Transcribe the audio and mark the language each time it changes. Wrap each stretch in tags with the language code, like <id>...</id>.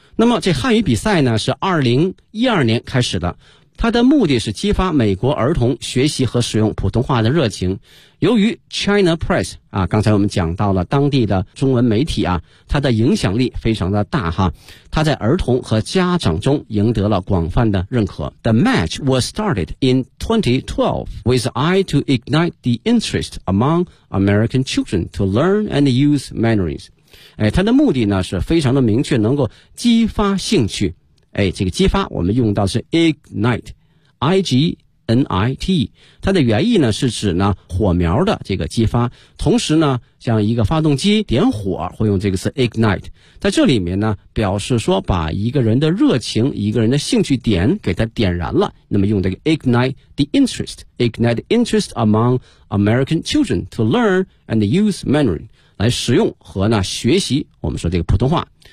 <zh>那么这汉语比赛呢是2012年开始的，它的目的是激发美国儿童学习和使用普通话的热情。由于 China Press 啊，刚才我们讲到了当地的中文媒体啊，它的影响力非常的大哈，它在儿童和家长中赢得了广泛的认可。</zh> <en>The match was started in 2012 with eye to ignite the interest among American children to learn and use Mandarin。</en> <zh>哎，它的目的呢是非常的明确，能够激发兴趣。哎，这个激发我们用到是 ignite， I-G-N-I-T， 它的原意呢是指呢火苗的这个激发，同时呢像一个发动机点火会用这个词 ignite， 在这里面呢表示说把一个人的热情，一个人的兴趣点给他点燃了，那么用这个</zh> <en>ignite the interest， ignite interest among American children to learn and use Mandarin，</en> <zh>来使用和呢学习我们说这个普通话。</zh>